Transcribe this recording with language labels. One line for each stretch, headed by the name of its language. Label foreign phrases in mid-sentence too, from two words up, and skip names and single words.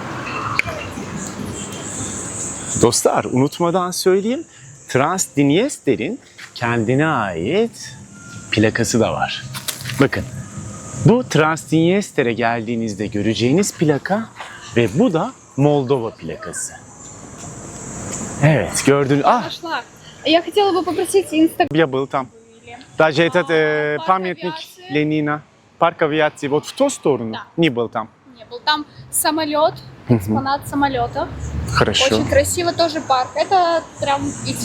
Turkish: Dostlar, unutmadan söyleyeyim, Transdniester'in kendine ait plakası da var. Bakın, bu Transdniester'e geldiğinizde göreceğiniz plaka ve bu da Moldova plakası. Evet, gördüğünüz...
Russian: Нашла. Я хотела бы попросить Инстаграм. Я был там. Даже этот памятник Ленина, парк авиации, вот в ту сторону, Да. не был там. Не был там самолет, экспонат самолета. Хорошо. Очень красиво тоже парк. Это прям идти